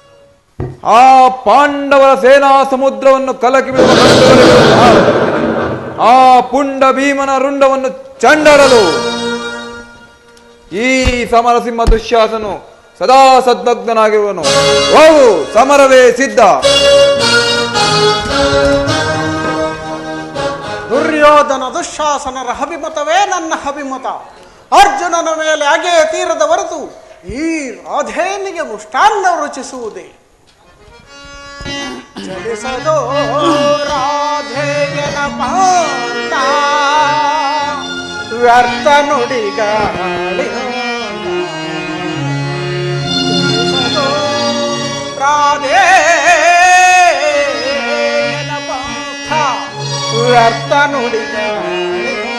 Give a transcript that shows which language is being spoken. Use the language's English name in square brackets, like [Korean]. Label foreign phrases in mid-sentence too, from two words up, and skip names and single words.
[Kannada] ಆ ಪಾಂಡವರ ಸೇನಾ ಸಮುದ್ರವನ್ನು ಕಲಕಿ ಬಿಡುವ ಆ ಪುಂಡ ಭೀಮನ ರುಂಡವನ್ನು ಚಂಡಾಡಲು ಈ ಸಮರಸಿಂಹ ದುಶ್ಯಾಸನು ಸದಾ ಸದ್ಭಗ್ನಾಗಿರುವನು. ಹೋಗು, ಸಮರವೇ ಸಿದ್ಧ. ದುರ್ಯೋಧನ ದುಶ್ಯಾಸನರ ಅಭಿಮತವೇ ನನ್ನ ಅಭಿಮತ. ಅರ್ಜುನನ ಮೇಲೆ ಅಗೆಯ ತೀರದ ಹೊರತು ಈ ರಾಧೇನಿಗೆ ಮುಷ್ಟಾನ್ನ ರುಚಿಸುವುದೇ. ಚಲಿಸದೋ ರಾಧೆಯನ ಪಾಂತ ವ್ಯರ್ಥ ನುಡಿಗಾಳಿ. ಚಲಿಸದೋ ರಾಧೆಯನ ಪಾಂತ ವ್ಯರ್ಥ ನುಡಿಗಾಳಿ.